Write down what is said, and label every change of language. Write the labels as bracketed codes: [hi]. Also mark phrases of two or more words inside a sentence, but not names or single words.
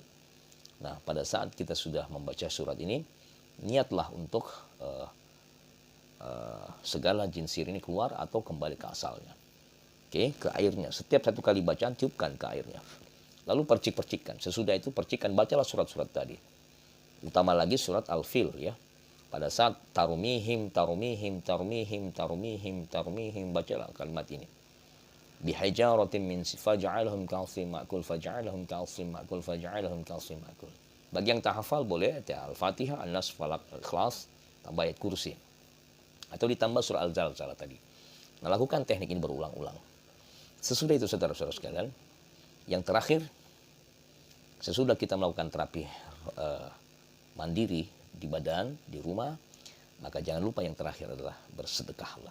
[id] Nah, pada saat kita sudah membaca surat ini, niatlah untuk segala jin sihir ini keluar atau kembali ke asalnya. Oke, ke airnya. Setiap 1 kali bacaan, tiupkan ke airnya. Lalu percik-percikkan. Sesudah itu percikkan, bacalah surat-surat tadi. Utama lagi surat Al-Fil, ya. Pada saat tarumihim, tarumihim, tarumihim, tarumihim, tarumihim, bacalah kalimat ini. [ar] بحجارة من فجعلهم كعصف مأكول فجعلهم كعصف مأكول فجعلهم كعصف مأكول. [id] Bagi yang tak hafal boleh Al-Fatihah, An-Nas, Falaq, Al-Ikhlas, tambah ayat kursi. Atau ditambah surah Al-Zalzalah tadi. Nah, lakukan teknik ini berulang-ulang. Sesudah itu saudara-saudara sekalian, yang terakhir, sesudah kita melakukan terapi mandiri di badan, di rumah, maka jangan lupa yang terakhir adalah bersedekahlah.